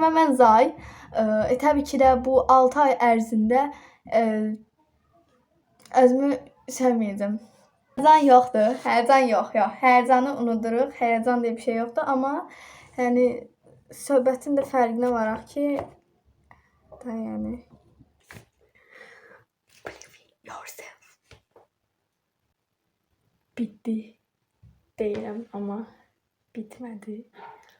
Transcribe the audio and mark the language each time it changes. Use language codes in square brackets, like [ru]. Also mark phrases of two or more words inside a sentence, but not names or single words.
[az] Və mən Zay təbii ki də bu 6 ay ərzində özümü sevməyəcəm. Həyəcan yoxdur. Həyəcan yox. Həyəcanı unuduruq. Həyəcan deyə bir şey yoxdur. Amma yəni söhbətin də fərqinə varaq ki, da yəni [en] believe in yourself. [az] Bitdi deyirəm, amma bitmədi.